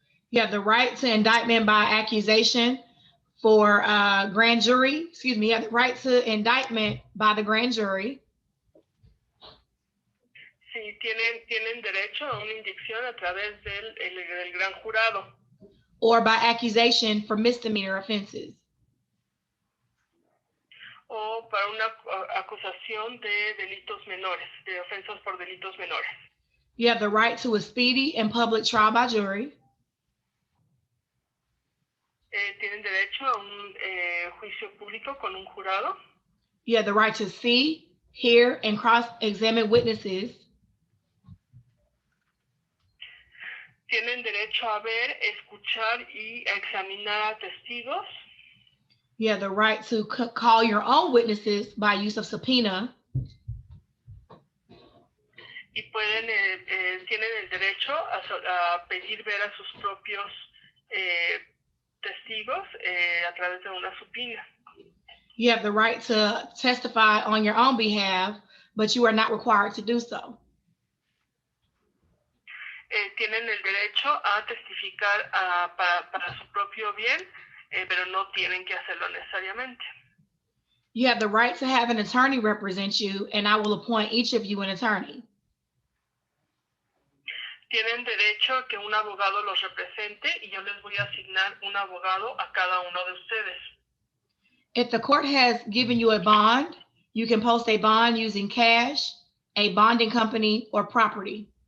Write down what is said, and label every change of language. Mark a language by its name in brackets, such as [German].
[English] You have the right to indictment by accusation for grand jury. Excuse me. You have the right to indictment by the grand jury. [Spanish] Sí, tienen derecho a una indicción a través del gran jurado. [English] Or by accusation for misdemeanor offenses. [Spanish] O para una acusación de delitos menores, de ofensas por delitos menores. [English] You have the right to a speedy and public trial by jury. [Spanish] Tienen derecho a un juicio público con un jurado. [English] You have the right to see, hear, and cross-examine witnesses. [Spanish] Tienen derecho a ver, escuchar y a examinar a testigos. [English] You have the right to call your own witnesses by use of subpoena. [Spanish] Y tienen el derecho a pedir ver a sus propios testigos a través de una subpoena. [English] You have the right to testify on your own behalf, but you are not required to do so. [Spanish] Tienen el derecho a testificar para su propio bien, pero no tienen que hacerlo necesariamente. [English] You have the right to have an attorney represent you, and I will appoint each of you an attorney. [Spanish] Tienen derecho a que un abogado los represente y yo les voy a asignar un abogado a cada uno de ustedes. [English] If the court has given you a bond, you can post a bond using cash, a bonding company, or property.